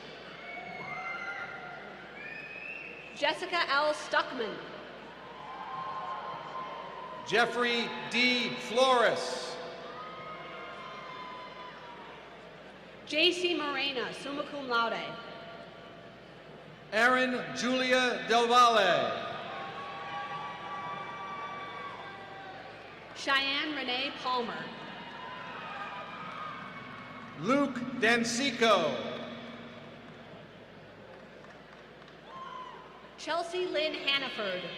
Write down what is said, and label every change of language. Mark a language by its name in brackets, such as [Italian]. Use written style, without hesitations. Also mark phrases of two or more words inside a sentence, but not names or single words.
[English] Jessica L. Stuckman. Jeffrey D. Flores. J.C. Morena, [Latin] summa cum laude. [English] Aaron Julia Del Valle. Cheyenne Renee Palmer. Luke Dancico. Chelsea Lynn Hannaford.